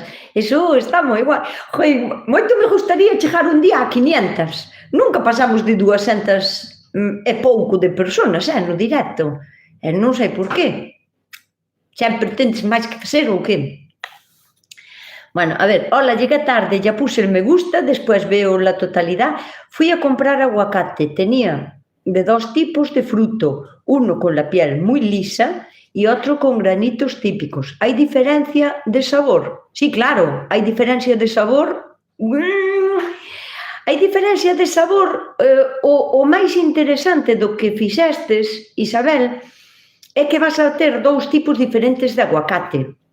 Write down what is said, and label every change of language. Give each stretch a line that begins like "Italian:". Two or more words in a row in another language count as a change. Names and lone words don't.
Galician: Eso está moi guai. Joder, moito me gustaría chegar un día a 500. Nunca pasamos de 200 e pouco de personas, no directo. E non sei por qué. Sempre tentes máis que facer ou que?
Spanish: Bueno, a ver, hola, llegué tarde, ya puse el me gusta, después veo la totalidad. Fui a comprar aguacate, tenía de 2 tipos de fruto, uno con la piel muy lisa
Galician: e outro
Spanish: con granitos típicos.
Galician: Hai diferencia de sabor? Sí, claro, hai diferencia de sabor. Hai diferencia de sabor. O máis interesante do que fixestes, Isabel, é que vas a ter dous tipos diferentes de aguacate.